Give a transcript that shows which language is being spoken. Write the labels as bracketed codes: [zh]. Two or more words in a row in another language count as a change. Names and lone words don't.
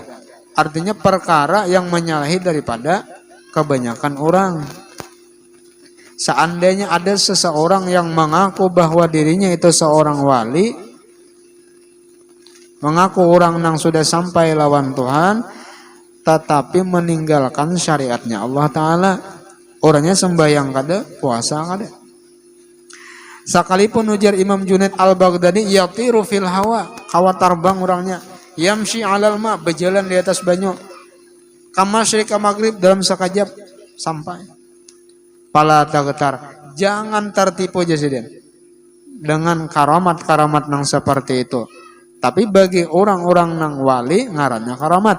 [bjn] Artinya perkara yang menyalahi daripada kebanyakan orang. Seandainya ada seseorang yang mengaku bahwa dirinya itu seorang wali, mengaku orang yang sudah sampai lawan Tuhan, tetapi meninggalkan syariatnya [ar] الله تعالى. [bjn] Orangnya sembahyang kada, puasa kada. Sekalipun ujar Imam Junaid al-Baghdadi, [ar] يطير في الهواء, [bjn] hawa terbang orangnya. [ar] يمشي على الماء, [bjn] berjalan di atas banyu. [ar] كالمشرق المغرب, [bjn] dalam sekejap sampai. Pala tagetar, jangan tertipu jasiden dengan karamat-karamat nang seperti itu. Tapi bagi orang-orang nang wali ngarannya karamat.